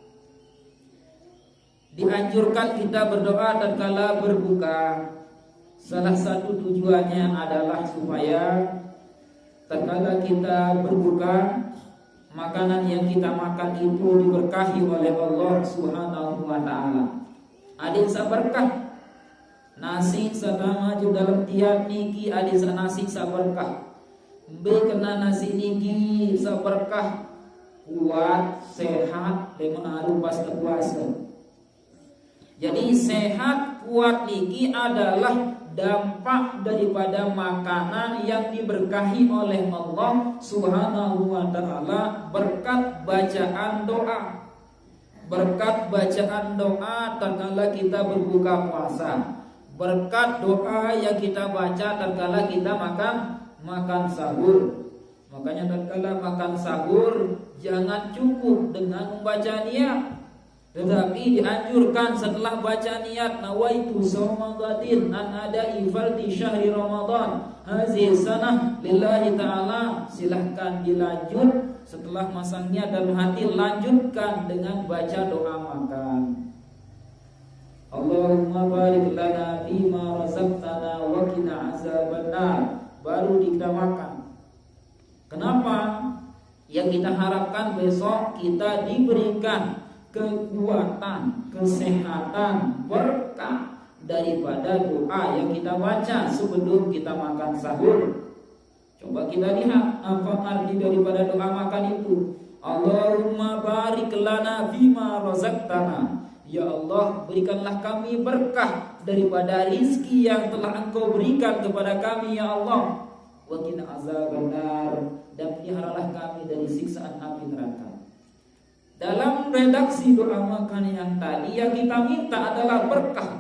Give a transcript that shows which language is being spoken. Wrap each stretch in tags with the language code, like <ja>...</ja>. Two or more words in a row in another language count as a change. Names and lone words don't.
<id>Dianjurkan kita berdoa tatkala berbuka. Salah satu tujuannya adalah supaya tatkala kita berbuka, makanan yang kita makan itu diberkahi oleh Allah</id> <ar>سبحانه وتعالى.</ar> <sas>Adin saberkah nasi sadama ju dalam tiap niki, adin nasi saberkah. Be kena nasi niki saberkah,</sas> <id>kuat, sehat, dengan pas puasa. Jadi sehat, kuat niki adalah dampak daripada makanan yang diberkahi oleh Allah</id> <ar>سبحانه وتعالى</ar> <id>berkat bacaan doa. Berkat bacaan doa tatkala kita berbuka puasa. Berkat doa yang kita baca tatkala kita makan sahur. Makanya tatkala makan sahur jangan cukup dengan membaca niat, tetapi dianjurkan setelah baca niat,</id> <ar>نويت صوم غد عن أداء فرض شهر رمضان هذه السنة لله تعالى.</ar> <id>Silahkan dilanjut setelah masang niat dalam hati, lanjutkan dengan baca doa makan.</id> <ar>اللهم بارك لنا فيما رزقتنا وقنا عذاب النار.</ar> <id>Baru kita makan. Kenapa? Yang kita harapkan besok kita diberikan kekuatan, kesehatan, berkah daripada doa yang kita baca sebelum kita makan sahur. Coba kita lihat apa arti daripada doa makan itu.</id> <ar>اللهم بارك لنا فيما رزقتنا.</ar> <id>Ya Allah, berikanlah kami berkah daripada rizki yang telah Engkau berikan kepada kami, ya Allah.</id> <ar>وقنا عذاب النار,</ar> <id>dan peliharalah kami dari siksaan api neraka. Dalam redaksi doa makan yang tadi, yang kita minta adalah berkah.</id>